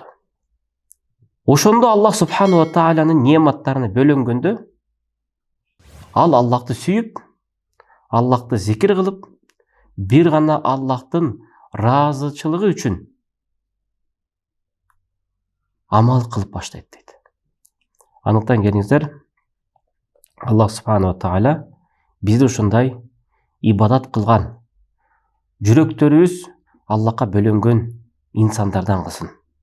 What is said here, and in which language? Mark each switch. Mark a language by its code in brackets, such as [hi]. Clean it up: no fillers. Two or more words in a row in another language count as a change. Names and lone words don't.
[ky] Ошондо [ar] الله سبحانه وتعالى [ky] нематтарына бөлөнгөндө ал Аллахты сүйүп, Аллахты зикир кылып, бир гана Аллахтын ыраазычылыгы үчүн амал кылып баштайт дейт. Анықтан келиңиздер, [ar] الله سبحانه وتعالى [ky] бизди ушундай ибадат кылган, жүрөктөрүбүз Аллахка бөлөнгөн инсандардан кылсын.